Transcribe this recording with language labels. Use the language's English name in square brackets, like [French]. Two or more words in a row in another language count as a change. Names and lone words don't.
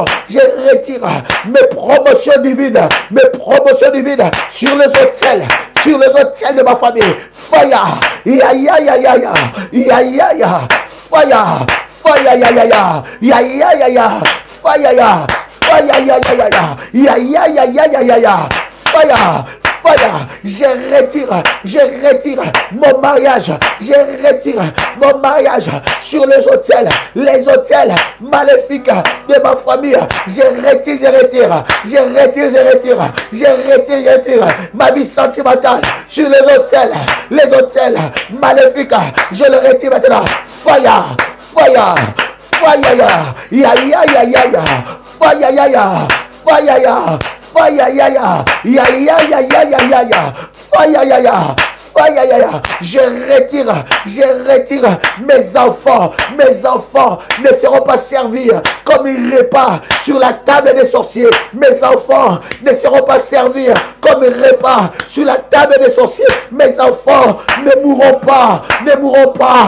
[French] Je retire mes promotions divines sur les hôtels de ma famille. [English] Fire, ya ya ya ya ya, ya ya ya, fire, fire ya ya ya, ya ya ya ya, fire ya, fire ya ya ya ya, ya ya ya ya ya ya, fire. [French] Je retire mon mariage. Je retire mon mariage sur les hôtels maléfiques de ma famille. Je retire ma vie sentimentale sur les hôtels maléfiques. Je le retire maintenant. [English] Fire, ya ya ya ya ya, fire ya ya, fire ya. Fire ya ya, ya ya ya ya ya ya ya, fire ya ya, fire ya ya. [French] Je retire mes enfants ne seront pas servis comme un repas sur la table des sorciers. Mes enfants ne seront pas servis comme un repas sur la table des sorciers. Mes enfants ne mourront pas.